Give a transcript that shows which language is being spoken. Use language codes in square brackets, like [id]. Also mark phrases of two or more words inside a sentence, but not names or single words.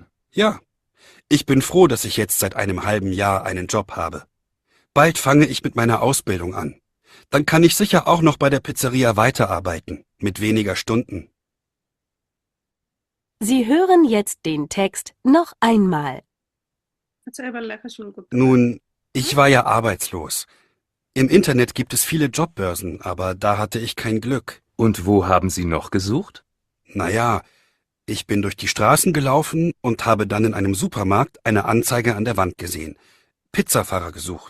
[de] Ja, ich bin froh, dass ich jetzt seit einem halben Jahr einen Job habe. Bald fange ich mit meiner Ausbildung an. Dann kann ich sicher auch noch bei der Pizzeria weiterarbeiten, mit weniger Stunden. Sie hören jetzt den Text noch einmal. [bn] আচ্ছা, এবার লেখা শুরু করতে [de] Nun, ich war ja arbeitslos. Im Internet gibt es viele Jobbörsen, aber da hatte ich kein Glück. Und wo haben Sie noch gesucht? Naja, ich bin durch die Straßen gelaufen und habe dann in einem Supermarkt eine Anzeige an der Wand gesehen. Pizzafahrer gesucht.